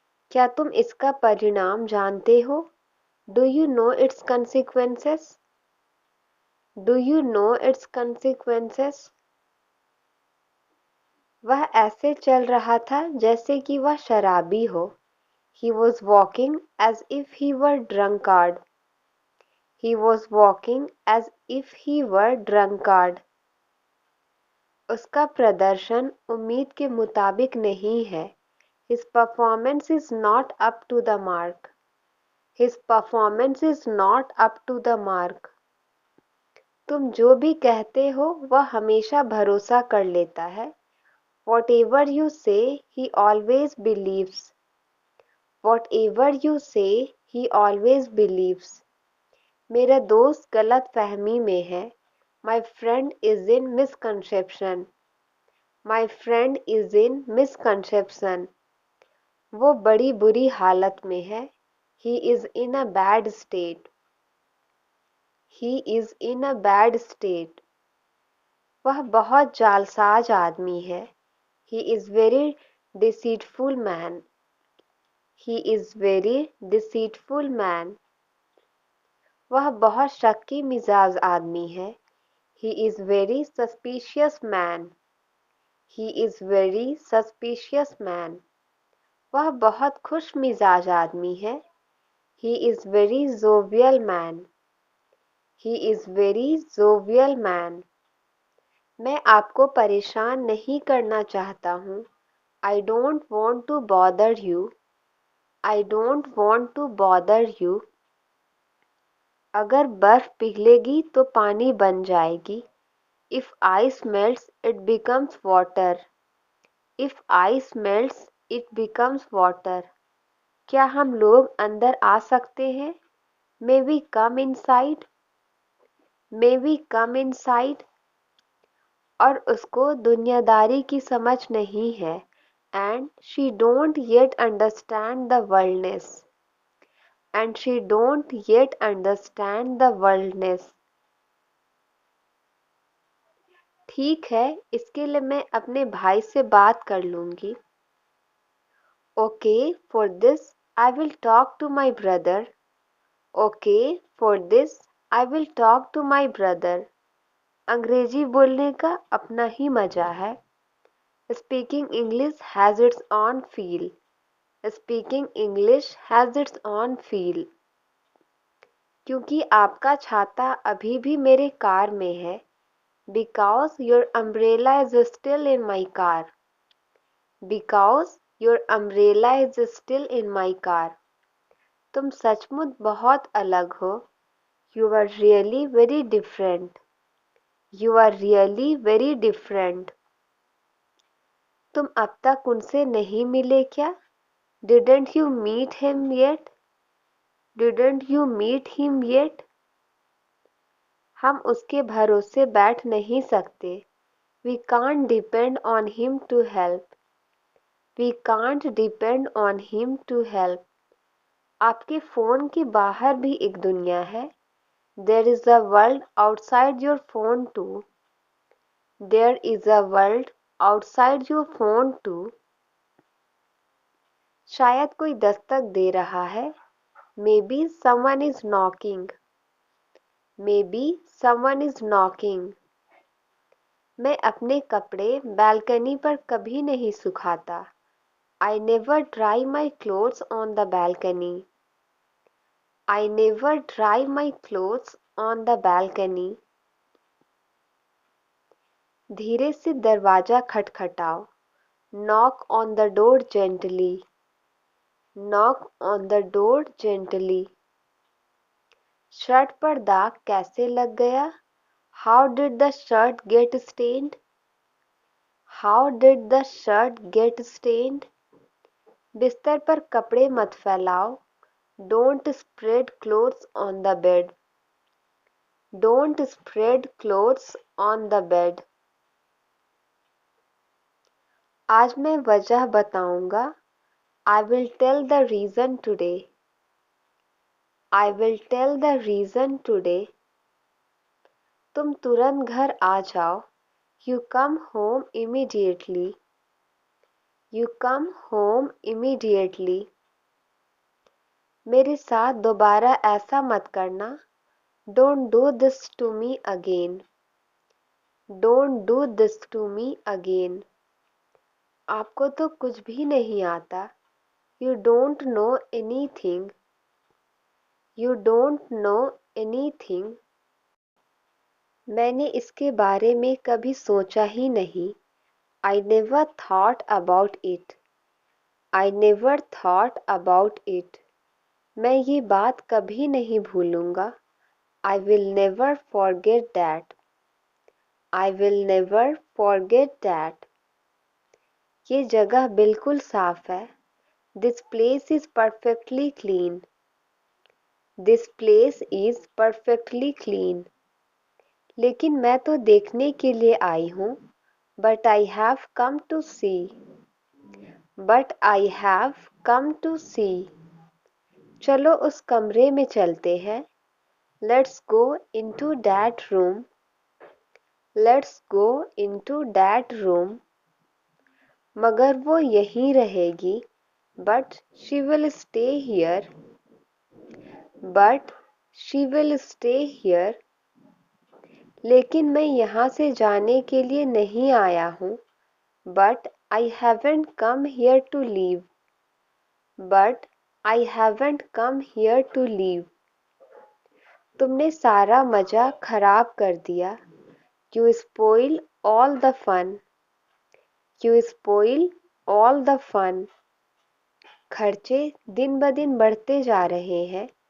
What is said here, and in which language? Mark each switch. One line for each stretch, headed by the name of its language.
Hindi: क्या तुम इसका परिणाम जानते हो?
English: Do you know its consequences? Do you know its consequences?
Hindi: वह ऐसे चल रहा था जैसे कि वह शराबी हो।
English: He was walking as if he were drunkard. He was walking as if he were drunkard.
Hindi: उसका प्रदर्शन उम्मीद के मुताबिक नहीं है।
English: His performance is not up to the mark. His performance is not up to the mark.
Hindi: तुम जो भी कहते हो वह हमेशा भरोसा कर लेता है।
English: Whatever you say, he always believes. Whatever you say, he always believes.
Hindi: मेरा दोस्त गलत फहमी में है।
English: My friend is in misconception. My friend is in misconception.
Hindi: वो बड़ी बुरी हालत में है।
English: He is in a bad state. He is in a bad state.
Hindi: वह बहुत जालसाज आदमी है।
English: He is very deceitful man. He is very deceitful man.
Hindi: वह बहुत शक्की मिजाज आदमी है।
English: He is very suspicious man. He is very suspicious man.
Hindi: वह बहुत खुश मिजाज आदमी है।
English: He is very jovial man. He is very jovial man.
Hindi: मैं आपको परेशान नहीं करना चाहता हूँ।
English: I don't want to bother you. I don't want to bother you.
Hindi: अगर बर्फ पिघलेगी तो पानी बन जाएगी।
English: If ice melts, it becomes water. If ice melts, it becomes water.
Hindi: क्या हम लोग अंदर आ सकते हैं?
English: May we come inside? May we come inside?
Hindi: और उसको दुनियादारी की समझ नहीं है।
English: And she don't yet understand the worldness. And she don't yet understand the worldness.
Hindi: ठीक है, इसके लिए मैं अपने भाई से बात कर लूँगी।
English: Okay, for this I will talk to my brother. Okay, for this I will talk to my brother.
Hindi: अंग्रेजी बोलने का अपना ही मजा है.
English: Speaking English has its own feel. Speaking English has its own feel.
Hindi: क्योंकि आपका छाता अभी भी मेरे कार में है.
English: Because your umbrella is still in my car. Because your umbrella is still in my car.
Hindi: तुम सचमुच बहुत अलग हो.
English: You are really very different. You are really very different.
Hindi: तुम अब तक उनसे नहीं मिले क्या?
English: Didn't you meet him yet? Didn't you meet him yet?
Hindi: हम उसके भरोसे बैठ नहीं सकते.
English: We can't depend on him to help. We can't depend on him to help.
Hindi: आपके फ़ोन के बाहर भी एक दुनिया है.
English: There is a world outside your phone too. There is a world outside your phone too.
Hindi: शायद कोई दस्तक दे रहा है.
English: Maybe someone is knocking. Maybe someone is knocking.
Hindi: मैं अपने कपड़े बालकनी पर कभी नहीं सुखाता.
English: I never dry my clothes on the balcony. I never dry my clothes on the balcony.
Hindi: धीरे से दरवाजा खटखटाओ.
English: Knock on the door gently. Knock on the door gently.
Hindi: Shirt पर दाग कैसे लग गया?
English: How did the shirt get stained? How did the shirt get stained?
Hindi: बिस्तर पर कपड़े मत फैलाओ.
English: Don't spread clothes on the bed. Don't spread clothes on the bed.
Hindi: आज मैं वजह बताऊंगा.
English: I will tell the reason today. I will tell the reason today.
Hindi: तुम तुरंत घर आ जाओ.
English: You come home immediately. You come home immediately.
Hindi: मेरे साथ दोबारा ऐसा मत करना.
English: Don't do this to me again. Don't do this to me again.
Hindi: आपको तो कुछ भी नहीं आता.
English: You don't know anything. You don't know anything.
Hindi: मैंने इसके बारे में कभी सोचा ही नहीं.
English: I never thought about it. I never thought about it.
Hindi: मैं ये बात कभी नहीं भूलूंगा.
English: I will never forget that. I will never forget that.
Hindi: ये जगह बिल्कुल साफ है.
English: This place is perfectly clean. This place is perfectly clean.
Hindi: लेकिन मैं तो देखने के लिए आई हूँ.
English: But I have come to see. But I have come to see.
Hindi: चलो उस कमरे में चलते हैं.
English: Let's go into that room. Let's go into that room.
Hindi: मगर वो यहीं रहेगी.
English: But she will stay here. But she will stay here.
Hindi: लेकिन मैं यहाँ से जाने के लिए नहीं आया हूँ.
English: But I haven't come here to leave. But I haven't come here to leave.
Hindi: तुमने सारा मज़ा खराब कर दिया.
English: You spoil all the fun. You spoil all the fun.
Hindi: खर्चे दिन ब दिन बढ़ते जा रहे हैं.